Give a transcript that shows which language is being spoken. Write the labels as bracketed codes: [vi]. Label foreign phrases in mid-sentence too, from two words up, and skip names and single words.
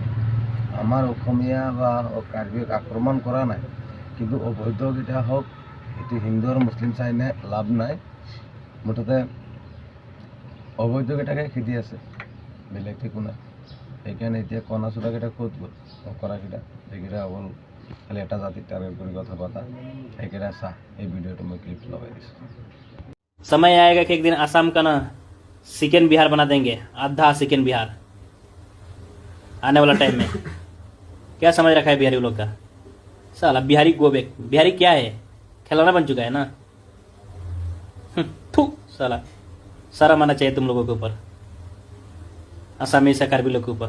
[as] আমাৰ অসমীয়া বা কাৰ্বিক আক্ৰমণ কৰা নাই, কিন্তু অবৈধকেইটা হওক, এইটো হিন্দু আৰু মুছলিম চাই লাভ নাই, মুঠতে অবৈধকেইটাকে খেদি আছে, বেলেগ একো নাই। সেইকাৰণে এতিয়া কণা চোৰাকেইটা ক'ত গ'ল, কৰাকেইটা সেইকেইটা অকল খালি এটা জাতিক টাৰ্গেট কৰি কথা পতা, সেইকেইটা চাহ। এই ভিডিঅ'টো মই ক্লিপ লগাই দিছোঁ। [hi] समय आएगा कि एक दिन आसाम का ना सेकेंड बिहार बना देंगे, आधा सेकेंड बिहार आने वाला टाइम में। क्या समझ रखा है बिहारी लोग का? साला बिहारी गोबेक, बिहारी क्या है, खिलौना बन चुका है ना। थू साला, शर्म आना चाहिए तुम लोगों के ऊपर, आसामी से कार्बी लोग के ऊपर।